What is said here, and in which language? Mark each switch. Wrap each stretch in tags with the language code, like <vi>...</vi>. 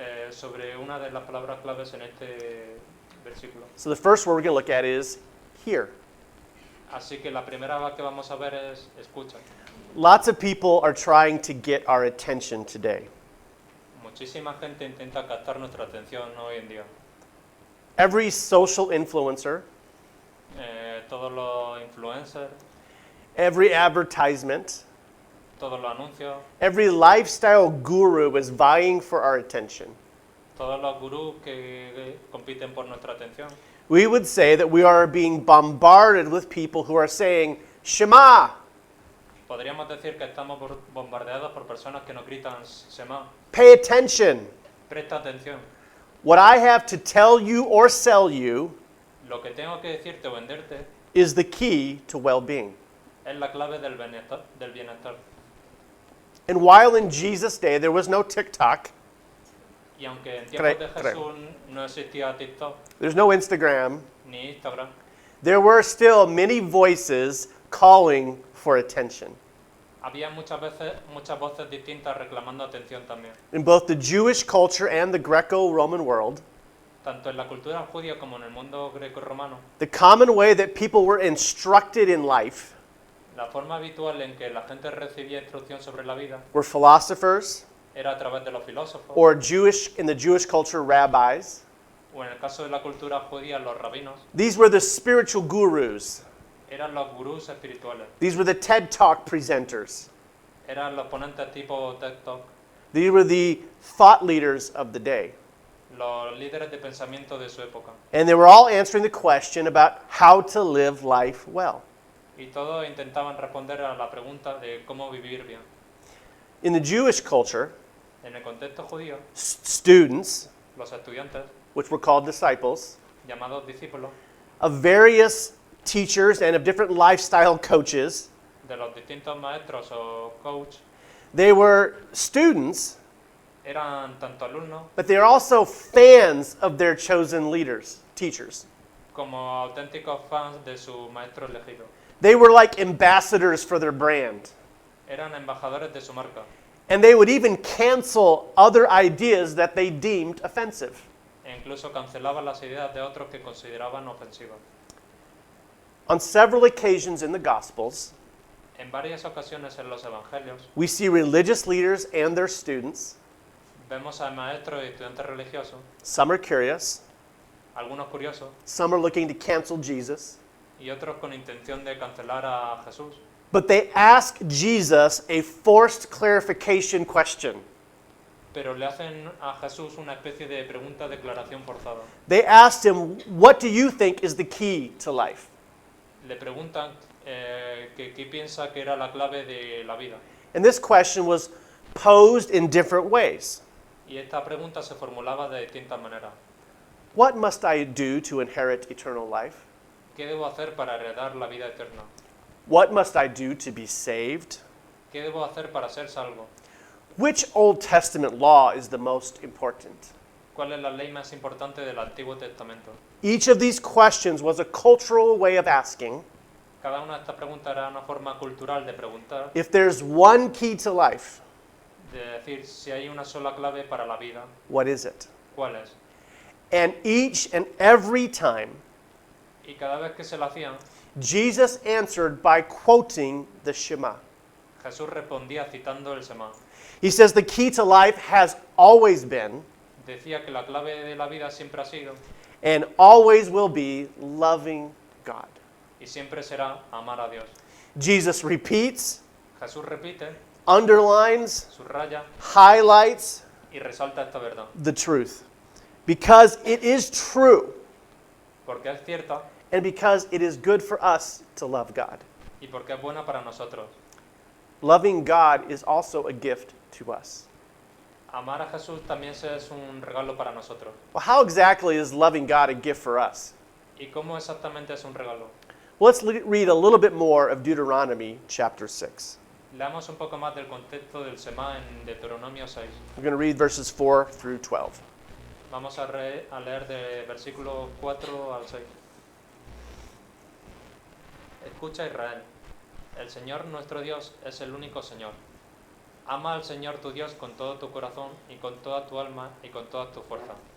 <es>sobre una de las palabras claves en este versículo.</es> <en>So the first word we're going to look at is hear.</en> <es>Así que la primera que vamos a ver es escucha.</es> <en>Lots of people are trying to get our attention today.</en> <es>Muchísima gente intenta captar nuestra atención hoy en día.</es> <en>Every social influencer,</en> <es>Todos los influencers,</es> <en>every advertisement,</en> <es>todos los anuncios,</es> <en>every lifestyle guru is vying for our attention.</en> <es>todos los gurús que compiten por nuestra atención.</es> <en>We would say that we are being bombarded with people who are saying, Shema,</en> <es>Podríamos decir que estamos bombardeados por personas que nos gritan, Shema,</es> <en>pay attention.</en> <es>presta atención.</es> <en>What I have to tell you or sell you</en> <es>Lo que tengo que decirte o venderte</es> <en>is the key to well-being.</en> <es>es la clave del bienestar.</es> <en>And while in Jesus' day there was no TikTok,</en> <es>Y aunque en tiempos de Creo. Jesús no existía TikTok</es> <en>there's no Instagram,</en> <es>ni Instagram,</es> <en>there were still many voices calling for attention.</en> <es>había muchas voces distintas reclamando atención también.</es> <en>In both the Jewish culture and the Greco-Roman world,</en> <es>Tanto en la cultura judía como en el mundo greco-romano,</es> <en>the common way that people were instructed in life</en> <es>la forma habitual en que la gente recibía instrucción sobre la vida</es> <en>were philosophers,</en> <es>era a través de los filósofos,</es> <en>or in the Jewish culture, rabbis.</en> <es>o en el caso de la cultura judía, los rabinos.</es> <en>These were the spiritual gurus.</en> <es>Eran los gurús espirituales,</es> <en>These were the TED Talk presenters.</en> <es>eran los ponentes tipo TED Talk,</es> <en>These were the thought leaders of the day.</en> <es>los líderes de pensamiento de su época.</es> <en>And they were all answering the question about how to live life well.</en> <es>Y todos intentaban responder a la pregunta de cómo vivir bien.</es> <en>In the Jewish culture,</en> <es>En el contexto judío,</es> <en>students,</en> <es>los estudiantes,</es> <en>which were called disciples,</en> <es>llamados discípulos,</es> <en>of various teachers and of different lifestyle coaches,</en> <es>de los distintos maestros o coach,</es> <en>they were students,</en> <es>eran tanto alumnos</es> <en>but they are also fans of their chosen leaders, teachers.</en> <es>como auténticos fans de su maestro elegido.</es> <en>They were like ambassadors for their brand.</en> <es>Eran embajadores de su marca</es> <en>And they would even cancel other ideas that they deemed offensive.</en> <es>e incluso cancelaban las ideas de otros que consideraban ofensivas.</es> <en>On several occasions in the Gospels,</en> <es>En varias ocasiones en los evangelios</es> <en>we see religious leaders and their students.</en> <es>vemos a maestros y estudiantes religiosos,</es> <en>Some are curious,</en> <es>algunos curiosos</es> <en>some are looking to cancel Jesus.</en> <es>y otros con intención de cancelar a Jesús.</es> <en>But they ask Jesus a forced clarification question.</en> <es>Pero le hacen a Jesús una especie de pregunta declaración forzada.</es> <en>They asked him, what do you think is the key to life?</en> <es>Le preguntan qué piensa que era la clave de la vida.</es> <en>And this question was posed in different ways.</en> <es>Y esta pregunta se formulaba de distintas maneras.</es> <en>What must I do to inherit eternal life?</en> <es>¿Qué debo hacer para heredar la vida eterna?</es> <en>What must I do to be saved?</en> <es>¿Qué debo hacer para ser salvo?</es> <en>Which Old Testament law is the most important?</en> <es>¿Cuál es la ley más importante del Antiguo Testamento?</es> <en>Each of these questions was a cultural way of asking,</en> <es>Cada una de estas preguntas era una forma cultural de preguntar,</es> <en>if there's one key to life,</en> <es>de decir si hay una sola clave para la vida,</es> <en>what is it?</en> <es>¿cuál es?</es> <en>And each and every time,</en> <es>Y cada vez que se lo hacían,</es> <en>Jesus answered by quoting the Shema.</en> <es>Jesús respondía citando el Semá.</es> <en>He says the key to life has always been</en> <es>Decía que la clave de la vida siempre ha sido</es> <en>and always will be loving God.</en> <es>y siempre será amar a Dios.</es> <en>Jesus repeats,</en> <es>Jesús repite,</es> <en>underlines,</en> <es>subraya</es> <en>highlights</en> <es>y resalta esta verdad,</es> <en>the truth. Because it is true</en> <es>porque es cierta</es> <en>and because it is good for us to love God.</en> <es>y porque es buena para nosotros.</es> <en>Loving God is also a gift to us.</en> <es>Amar a Jesús también es un regalo para nosotros.</es> <en>Well, how exactly is loving God a gift for us?</en> <es>¿Y cómo exactamente es un regalo?</es> <en>Well, let's read a little bit more of Deuteronomy chapter 6.</en> <es>Leamos un poco más del contexto del Semá en Deuteronomio 6.</es> <en>We're going to read verses 4 through 12.</en> <es>Vamos a leer de versículo 4 al 6. Escucha, Israel, el Señor nuestro Dios es el único Señor. Ama al Señor tu Dios con todo tu corazón y con toda tu alma y con toda tu fuerza.</es>